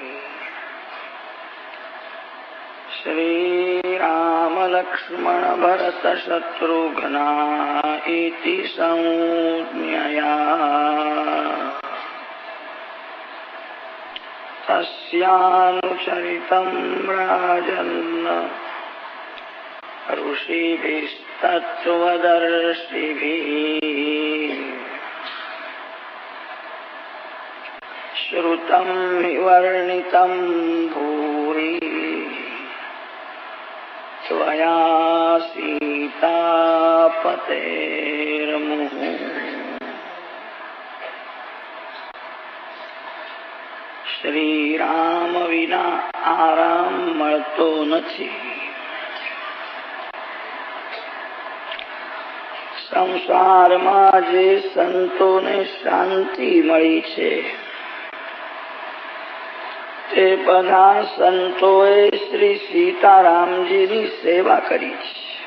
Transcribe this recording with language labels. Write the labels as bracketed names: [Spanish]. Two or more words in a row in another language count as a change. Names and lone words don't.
[Sanskrit] श्रीराम लक्ष्मण भरत शत्रुघ्ना इति संज्ञया तस्यानुचरितं राजन्न ऋषिभिस्तत्त्वदर्शिभिः. श्रुतं हि वर्णितं भूरि त्वया सीतापतेर्मुहुः. [Gujarati] શ્રી રામ વિના આરામ મળતો નથી. સંસારમાં જે સંતોને શાંતિ મળી છે તે બધા સંતોએ શ્રી સીતારામજીની સેવા કરી છે.